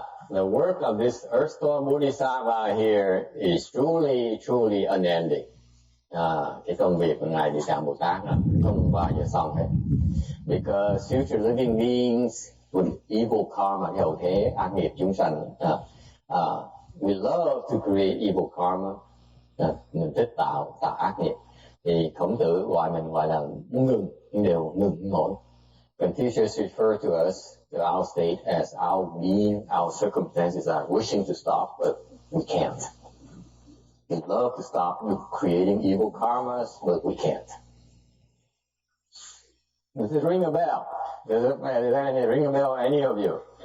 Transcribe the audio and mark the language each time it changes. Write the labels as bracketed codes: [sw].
[en] The work of this Earth Store Bodhisattva here is truly unending. [vi] Cái công việc của Ngài Địa Tạng Bồ Tát không bao giờ xong hết. [en] Because future living beings with evil karma, [vi] hậu thế ác nghiệp chúng sanh, [en] we love to create evil karma. [vi] Mình thích tạo ác nghiệp. Thì Khổng Tử gọi là muốn ngừng, nhưng đều ngừng nổi. [en] Confucius referred to us, to our state, as our being, our circumstances are wishing to stop, but we can't. We love to stop creating evil karmas, but we can't. Does it ring a bell? Does it ring a bell, any of you?